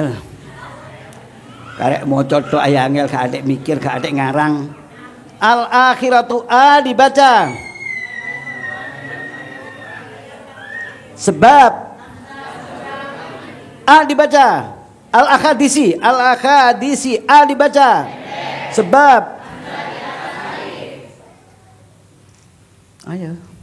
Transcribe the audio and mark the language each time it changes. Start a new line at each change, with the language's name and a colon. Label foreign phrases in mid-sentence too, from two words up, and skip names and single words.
Javanese: Karek maca tok ae angel, gak adek mikir, gak adek ngarang. Al akhiratu a dibaca. Sebab a dibaca. Al akhadisi a dibaca. Sebab ayo.